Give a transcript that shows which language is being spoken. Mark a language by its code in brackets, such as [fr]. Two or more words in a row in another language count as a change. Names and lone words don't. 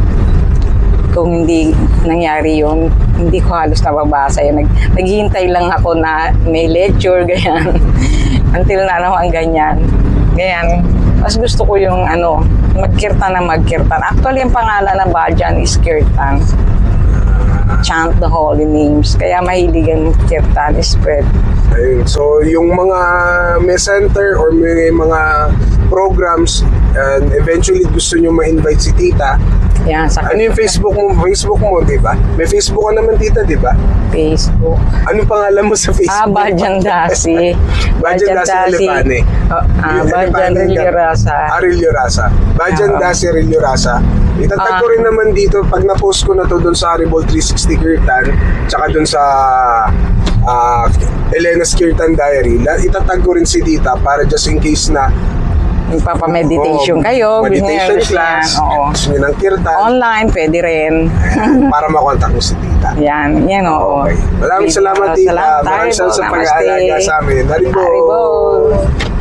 [tl] Kung hindi nangyari yun, hindi ko halos nababasa yun. Naghihintay lang ako na may lecture, ganyan. Until na naman ganyan. Ganyan. Mas gusto ko yung magkirtan na magkirtan. Actually, ang pangalan ng bhajan is kirtan. [en] Chant the holy names. [tl] Kaya mahiligan kirtan is spread. Ayun. So, yung mga may center or may mga programs and eventually gusto nyo ma-invite si tita, Yan, sa ano yung Facebook mo? Facebook mo, di ba? May Facebook ka naman, tita, di ba? Facebook. Anong pangalan mo sa Facebook? Bhajan Dasi. Bhajan Dasi Elefane. Bhajan Rilyo Rasa. Rilyo Rasa. Bhajan Dasi Rilyo Rasa. Itatag ko rin naman dito, pag na-post ko na to doon sa Haribol 360 Kirtan, tsaka doon sa Elena's Kirtan Diary, itatag ko rin si tita para [en] just in case [tl] na Magpapameditation kayo. meditation class, Oo. gusto nyo ng kirtan, Online, pwede rin. para makontak mo si tita. Yan, oo. Okay. Maraming salamat, tita. Salamat, Maraming salamat sa Namaste. pag-aalaga sa amin. Haribol! Haribol.